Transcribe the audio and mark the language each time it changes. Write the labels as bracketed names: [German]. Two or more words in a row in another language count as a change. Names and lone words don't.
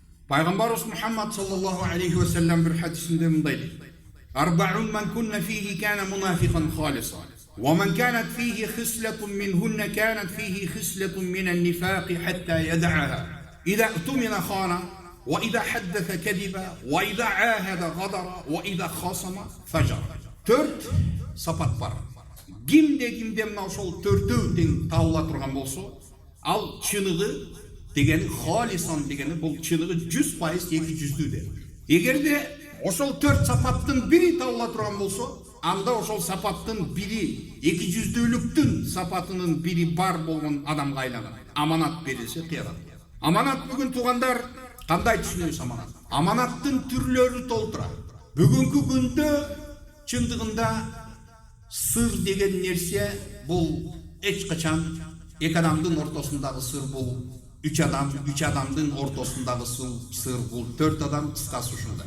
[Kazakh] Пайғамбарымыз Мұхаммад [Arabic] صلى الله عليه وسلم [Kazakh] бір хадисінде мындай дейді: [Arabic] "أربع من كن فيه كان منافقا خالصا، ومن كانت فيه خصلة منهن كانت فيه خصلة من النفاق حتى يدعها. إذا اؤتمن خان، وإذا حدث كذب، وإذا عاهد غدر، وإذا خاصم فجر." [Kazakh] Төрт сапат бар. Кимде мынау сол төртеуден табыла тұрған болса, ал чынығы дегені халисан дегені бұл чынығы 100% 200-дүү. [Kyrgyz] Егерде ошол төрт сапаттын бири табыла тұрған болса, анда ошол сапаттын бири 200-дүүлүктүн сапатынын бири бар болгон адамга айланат. Аманат берилсе кыярат. Аманат бүгүн туугандар кандай түшүнөбүз аманат? Аманаттын түрлөрү толтура. Бүгүнкү күндө чындыгында сыр деген нерсе бул эч качан эки адамдын ортосундагы сыр бул үч адамдын ортосундагы сыр бул төрт адам, кыскасы ушундай.